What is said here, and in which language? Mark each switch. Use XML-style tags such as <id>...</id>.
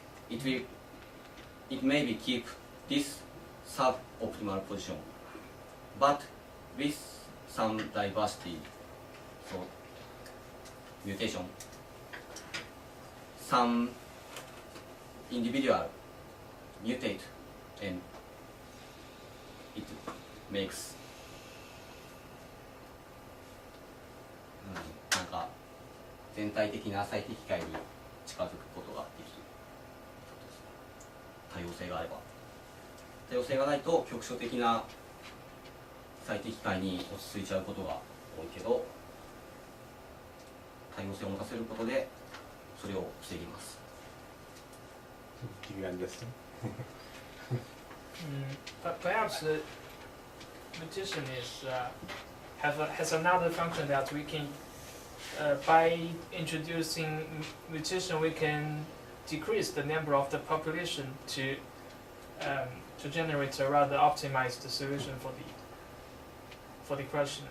<en>It maybe keep this suboptimal position, but with some diversity, so mutation, some individual mutate, and it makes</en> <ja>なんか全体的な最適解に近づくことができる。多様性があれば。多様性がないと局所的な最適解に落ち着いちゃうことが多いけど、多様性を持たせることでそれを防ぎます。</ja> <en>Do you understand? But perhaps the mutation is has another function that we can by introducing mutation we can decrease the number of the population to generate a rather optimized solution for the question.</en>